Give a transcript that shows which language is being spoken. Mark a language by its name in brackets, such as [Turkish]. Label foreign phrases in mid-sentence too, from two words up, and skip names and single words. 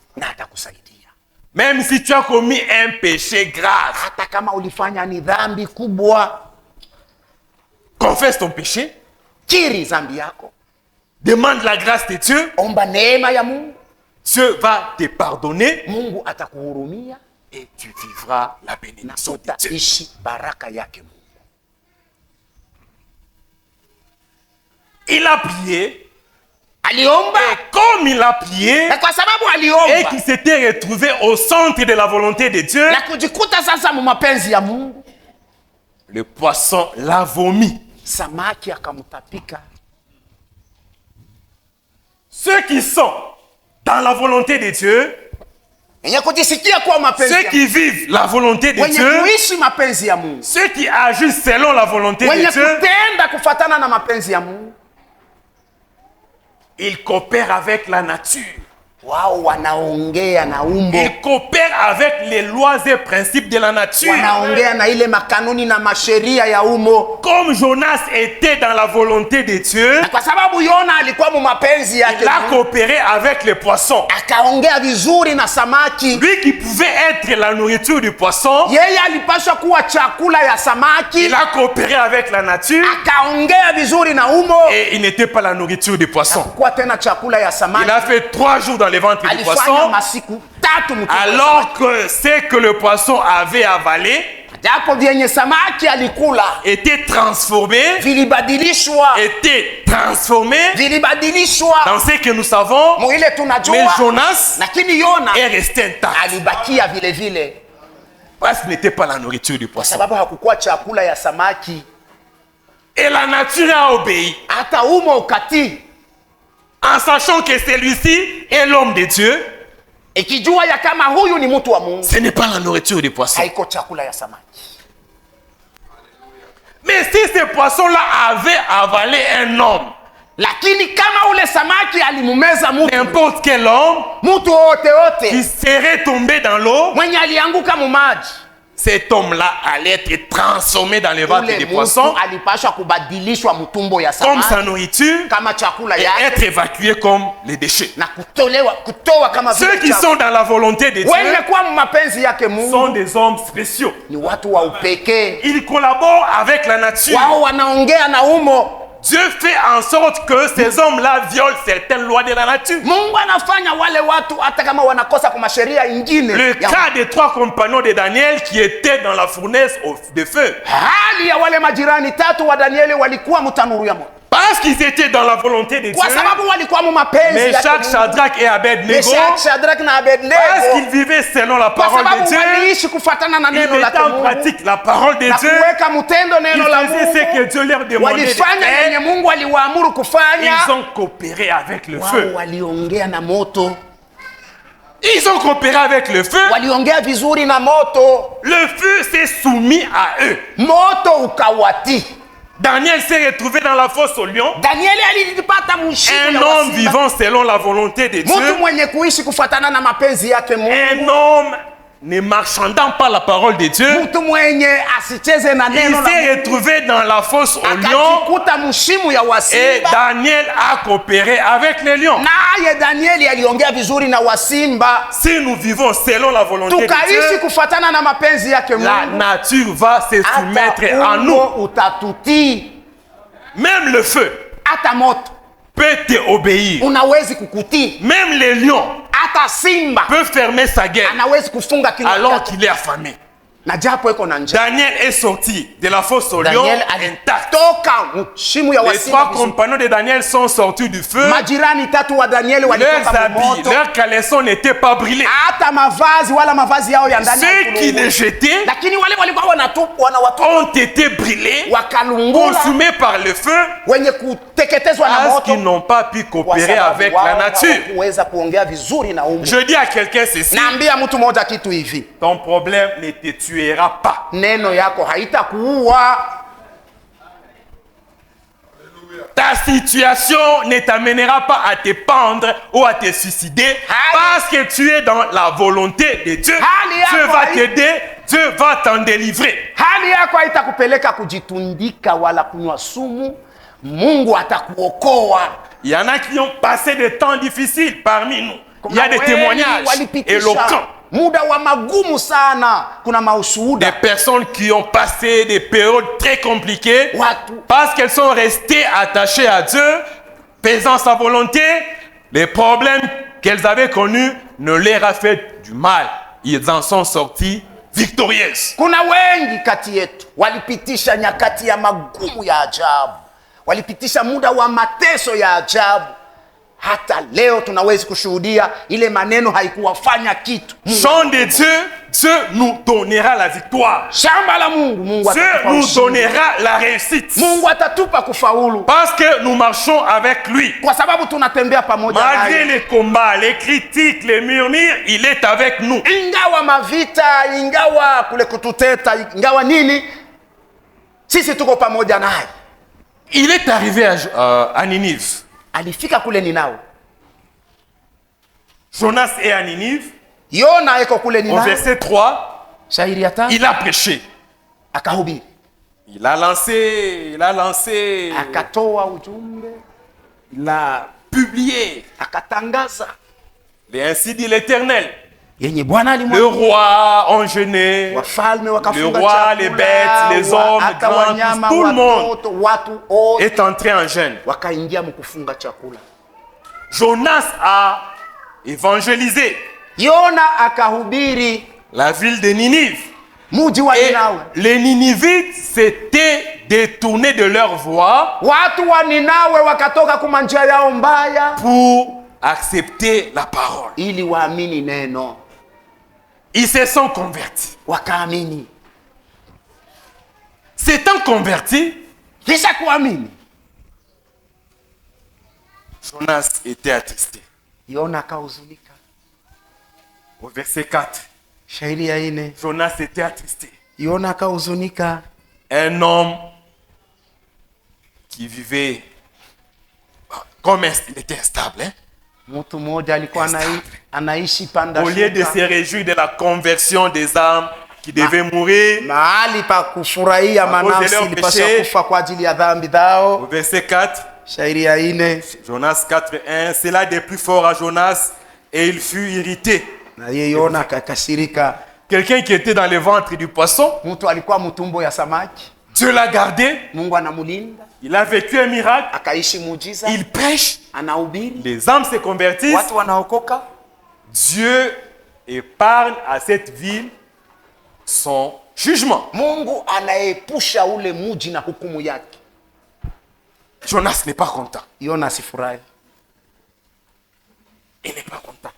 [French] Même si tu as commis un péché grave, confesse ton péché, demande la grâce de Dieu, Dieu va te pardonner et tu vivras la bénédiction de Dieu. Il a prié. [Swahili] Aliomba. [French] Et comme il a prié, [Swahili] Na kwa sababu [French] et [Swahili] aliomba [French] qu'il s'était retrouvé au centre de la volonté de Dieu, [Swahili] na kujikuta sasa mu mapenzi ya Mungu, [French] le poisson l'a vomi. [Swahili] samaki akamtapika. [French] Ceux qui sont dans la volonté de Dieu, [Swahili] Wenye kujisikia kuwa mapenzi [French] ceux [Swahili] ya [French] qui vivent la volonté de [Swahili] wenye [French] Dieu, [Swahili] kuishi mapenzi ya Mungu, [French] ceux qui agissent selon la volonté [Swahili] wenye [French] de Dieu, [Swahili] kutenda kufatana na mapenzi ya Mungu, [French] ils coopèrent avec la nature. [Swahili] wao wanaongea na umbo, [French] Ils coopèrent avec les lois et principes de la nature. [Swahili] wanaongea na ile makanuni na masheria ya umo. [French] Comme Jonas était dans la volonté de Dieu, [Swahili] Na kwa sababu Yona alikuwa mu mapenzi yake [French] il a [Swahili] Mungu, [French] coopéré avec les poissons. [Swahili] akaongea vizuri na samaki. [French] Lui qui pouvait être la nourriture du poisson, [Swahili] Yeye alipaswa kuwa chakula ya samaki, [French] il a coopéré avec la nature [Swahili] akaongea vizuri na umo, [French] et il n'était pas la nourriture du poisson. [Swahili] kuwa tena chakula ya [French] Il [Swahili] samaki. [French] a fait 3 jours dans le ventre du [Swahili] Alifanya [French] poisson, [Swahili] masiku 3 mtumbo wa [French] alors que ce que le poisson avait avalé [Swahili] samaki. Japo vyenye samaki alikula [French] était transformé, [Swahili] vilibadilishwa [French] dans ce que nous savons, [Swahili] muile [French] mais [Swahili] tunajua, [French] Jonas [Swahili] lakini Yona [French] est resté intact [Swahili] alibakia vile vile, [French] parce qu'il n'était pas la nourriture du [Swahili] kwa [French] poisson. [Swahili] sababu hakukuwa chakula ya samaki. [French] Et la nature a obéi [Swahili] Hata umo ukatii, [French] en sachant que celui-ci est l'homme de Dieu. [Swahili] ikijua ya kama huyu ni mtu wa Mungu, [French] Ce n'est pas la nourriture du poisson. [Swahili] haiko chakula ya samaki. [French] Mais si ce poisson-là avait avalé un homme, [Swahili] Lakini kama ule samaki alimumeza mtu, [French] n'importe quel homme [Swahili] mtu wote [French] qui [Swahili] wote [French] serait tombé dans l'eau, [Swahili] mwenye alianguka mu maji, [French] cet homme-là allait être transformé dans le ventre [Swahili] ule [French] des [Swahili] mtu [French] poissons [Swahili] alipashwa kubadilishwa mtumbo ya [French] comme sa [Swahili] samaki [French] nourriture [Swahili] kama chakula [French] et [Swahili] yake [French] être évacué comme les déchets. [Swahili] na kutoa kama [French] Ceux [Swahili] vile [French] qui [Swahili] chakula. [French] sont dans la volonté de Dieu [Swahili] Wenye kuwa mu mapenzi yake [French] sont [Swahili] Mungu [French] des hommes spéciaux. [Swahili] ni watu wa upekee, [French] Ils collaborent avec la nature. [Swahili] wao wanaongea na umo. [French] Dieu fait en sorte que ces hommes-là violent certaines lois de la nature. [Swahili] Mungu anafanya wale watu hata kama wanakosa kwa sheria ingine [French] Le [Swahili] ya [French] cas des 3 compagnons de Daniel qui étaient dans la fournaise de feu. [Swahili] hali ya wale majirani 3 wa Danieli walikuwa mtanuru ya moto, [French] Parce qu'ils étaient dans la volonté de Dieu. [Swahili] kwa sababu walikuwa mu mapenzi yake [French] Meshach, [Swahili] Mungu. [French] Shadrach et Abednego, [Swahili] Meshach, Shadrach na [French] parce [Swahili] Abednego, [French] qu'ils vivaient selon la [Swahili] kwa [French] parole de [Swahili] sababu [French] Dieu, [Swahili] waliishi kufuatana na [French] ils [Swahili] neno la [French] mettaient en [Swahili] Mungu [French] pratique la parole de [Swahili] na [French] Dieu, [Swahili] kuweka mtendo [French] ils [Swahili] neno la [French] faisaient ce que [Swahili] Mungu, [French] Dieu leur demandait de [Swahili] walifanya yenye faire. Mungu aliwaamuru kufanya. [French] Ils ont coopéré avec le [Swahili] Wao [French] feu. [Swahili] waliongea na moto, [French] Ils ont coopéré avec le feu. [Swahili] waliongea vizuri na moto, [French] Le feu s'est soumis à eux. [Swahili] moto ukawati. [French] Daniel s'est retrouvé dans la fosse au lion. [Swahili] Danieli alipata mshiko [French] Un [Swahili] ya [French] homme [Swahili] wasimba. [French] vivant selon la volonté de [Swahili] Mtu [French] Dieu. [Swahili] mwenye kuishi kufuatana na mapenzi yake Mungu, [French] Un homme ne marchandant pas la parole de Dieu. [Swahili] mtu mwenye asicheze na [French] Il [Swahili] neno la [French] s'est [Swahili] Mungu, [French] retrouvé dans la fosse au lion. [Swahili] akajikuta mshimu ya [French] Et [Swahili] wasimba. [French] Daniel a coopéré avec les lions. [Swahili] Naye Danieli aliongea vizuri na wasimba. [French] Si nous vivons selon la volonté de [Swahili] Tukaishi [French] Dieu, [Swahili] kufuatana na mapenzi yake [French] la [Swahili] Mungu, [French] nature va se soumettre [Swahili] hata [French] à nous. [Swahili] umo utatutii. [French] Même le feu [Swahili] Hata moto [French] peut te obéir. [Swahili] unawezi kukutii, [French] Même les lions [Swahili] hata simba [French] peut fermer sa gueule [Swahili] anawezi kufunga kinywa [French] alors [Swahili] chake [French] qu'il est affamé. [Swahili] na japo iko na njaa. [French] Daniel est sorti de la fosse au lion [Swahili] Daniel [French] intact. [Swahili] alitoka mshimu ya [French] Les [Swahili] wasimba [French] 3 [Swahili] vizuri. [French] compagnons de Daniel sont sortis du feu. [Swahili] Majirani 3 wa Danieli [French] Leurs [Swahili] walitoka [French] habits, [Swahili] moto, [French] leurs caleçons n'étaient pas brûlés. [Swahili] hata mavazi wala mavazi yao ya ndani [French] Ceux qui [Swahili] hayakulungula. [French] les jetaient [Swahili] Lakini wale walikuwa wanawatupa [French] ont été brûlés, [Swahili] wakalungula, [French] consumés par le feu, [Swahili] wenye kuteketezwa na [French] parce [Swahili] moto, [French] qu'ils n'ont pas pu [Swahili] kwa [French] coopérer [Swahili] sababu [French] avec [Swahili] wao [French] la nature. [Swahili] hawakuweza kuongea vizuri na Mungu. [French] Je dis à quelqu'un ceci, [Swahili] Naambia mtu mmoja kitu hivi, [French] ton problème ne te tuera pas. [Swahili] neno yako haitakuua. [French] Ta situation ne t'amènera pas à te pendre ou à te suicider parce que tu es dans la volonté de Dieu. Dieu va t'aider, Dieu va t'en délivrer. [Swahili] Hali yako haitakupeleka kujitundika wala kunywa sumu. Mungu atakuokoa. [French] Il y en a qui ont passé des temps difficiles parmi nous. Il y a des [Swahili] Kuna wengi [French] témoignages [Swahili] walipitisha [French] éloquents. [Swahili] muda wa magumu sana. Kuna maushuhuda [French] Des personnes qui ont passé des périodes très compliquées [Swahili] watu [French] parce qu'elles sont restées attachées à Dieu, faisant sa volonté. Les problèmes qu'elles avaient connus ne leur a fait du mal. Ils en sont sortis victorieuses. [Swahili] kuna wengi kati yetu walipitisha nyakati ya magumu ya ajabu, walipitisha muda wa mateso ya ajabu. Hata leo tunaweza kushuhudia ile maneno haikuwafanya kitu. [French] Champ de Dieu, Dieu nous donnera la victoire. [Swahili] Shamba la Mungu, Mungu [French] Dieu [Swahili] atatupa [French] nous [Swahili] ushindi. [French] donnera la réussite. [Swahili] Mungu atatupa kufaulu [French] Parce que nous marchons avec lui. [Swahili] kwa sababu tunatembea pamoja [French] Malgré [Swahili] naye. [French] les combats, les critiques, les murmures, il est avec nous. [Swahili] Ingawa mavita, ingawa kule kututeta, ingawa nini, sisi tuko pamoja naye. [French] Il est arrivé à Ninive. [Swahili] Alifika kule Ninawi. [French] Jonas est à Ninive. [Swahili] Yona eko kule [French] Au [Swahili] Ninawi. [French] verset 3, [Swahili] Shairi ya 5 [French] il a prêché. [Swahili] akahubiri, [French] Il a lancé, [Swahili] akatoa ujumbe, [French] il a publié. [Swahili] akatangaza [French] Et ainsi dit l'Éternel. [Swahili] yenye Bwana [French] Le [Swahili] alimwambia. [French] roi enchaîné, [Swahili] Wafalme [French] le [Swahili] wakafunga [French] roi, [Swahili] chakula, [French] les bêtes, les hommes, [Swahili] hata [French] grands, [Swahili] wanyama, [French] tout le monde [Swahili] watoto, watu wote [French] est entré en jeûne. [Swahili] wakaingia mkufunga chakula. [French] Jonas a évangélisé [Swahili] Yona akahubiri [French] la ville de Ninive. [Swahili] muji wa [French] Et [Swahili] Ninawi. [French] les Ninivites s'étaient détournés de leur voie [Swahili] Watu wa Ninawe wakatoka kuma njia yao mbaya [French] pour accepter la parole. [Swahili] ili waamini neno, [French] Ils se sont convertis. [Swahili] wakaamini. [French] S'étant convertis, [Swahili] Kisha kuamini, [French] Jonas était attristé. [Swahili] Yona akahuzunika. [French] Au verset 4, [Swahili] Shairi ya 4, [French] Jonas était attristé. [Swahili] Yona akahuzunika. [French] Un homme qui vivait comme il était instable. Hein? [Swahili] Mtu mmoja alikuwa anaishi panda [French] Au lieu de [Swahili] shuka, [French] se réjouir de la conversion des âmes qui devaient mourir, [Swahili] mahali pa kufurahia [French] cause de [Swahili] manafsi [French] leur [Swahili] ilipaswa [French] péché. [Swahili] kufa kwa ajili ya dhambi [French] au [Swahili] zao. [French] verset 4, [Swahili] Shairi ya 4, [French] Jonas 4:1, cela des plus fort à Jonas et il fut irrité. [Swahili] na yeye Yona akakasirika. [French] Quelqu'un qui était dans le ventre du poisson, [Swahili] Mtu alikuwa mtumbo ya samaki, [French] Dieu l'a gardé, [Swahili] Mungu anamulinda, [French] il a vécu un miracle, [Swahili] akaishi muujiza, [French] il prêche, [Swahili] anahubiri, [French] les âmes se convertissent, [Swahili] watu wanaokoka. [French] Dieu épargne à cette ville son jugement. [Swahili] Mungu anaepusha ule muji na hukumu yake. [French] Jonas n'est pas content. [Swahili] Yona asifurahi, [French] Il n'est pas content.